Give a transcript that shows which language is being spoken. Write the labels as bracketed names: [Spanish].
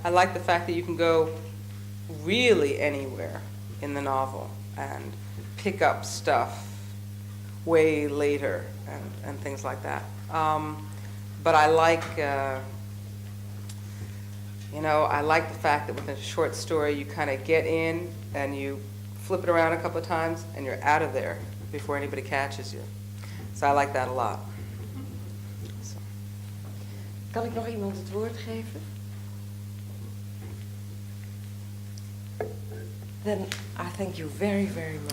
[English] I like the fact that you can go really anywhere in the novel and pick up stuff way later and things like that. But I like, I like the fact that with a short story you kind of get in and you flip it around a couple of times and you're out of there before anybody catches you. So I like that a lot. So. [Dutch] Kan ik nog iemand het woord geven? [English] Then I thank you very, very much.